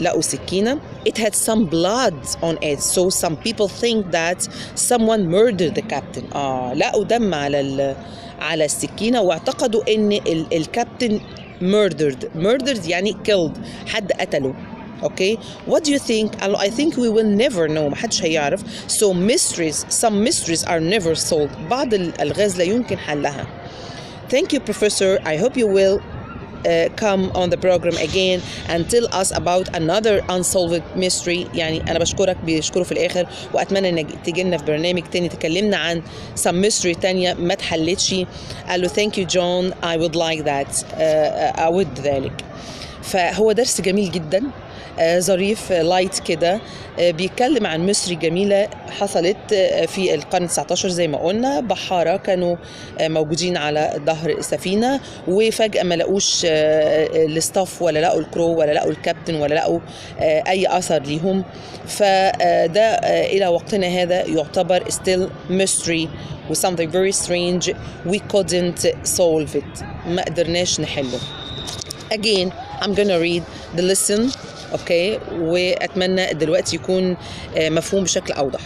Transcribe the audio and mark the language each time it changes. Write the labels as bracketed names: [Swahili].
[Arabic] لقوا سكينة. [English] It had some blood on it, so some people think that someone murdered the captain. [Arabic] لقوا دم على السكينة واعتقدوا إن الكابتن murdered يعني killed حد قتله. [English] Okay, what do you think? I think we will never know. [Arabic] محدش هيعرف. [English] So some mysteries are never solved. [Arabic] بعض الألغاز لا يمكن حلها. [English] Thank you, Professor. I hope you will come on the program again and tell us about another unsolved mystery. [Arabic] يعني أنا بشكره في الآخر وأتمنى إنك تيجي لنا في برنامج تاني تكلمنا عن [English] some mystery [Arabic] تانية ما اتحلتش. قال له [English] thank you John I would like that. [Arabic] أود ذلك. فهو درس جميل جدا. ظريف لايت كده، بيتكلم عن ميستري جميلة حصلت في القرن 19 زي ما قلنا. بحارة كانوا موجودين على ظهر سفينة وفجأة ما لقوش الستاف ولا لقوا الكرو ولا لقوا الكابتن ولا لقوا أي أثر ليهم. فده إلى وقتنا هذا يعتبر [English] still mystery و something very strange we couldn't solve it. [Arabic] ما قدرناش نحله. [English] Again I'm gonna read the lesson. [Arabic] اوكي واتمنى دلوقتي يكون مفهوم بشكل اوضح.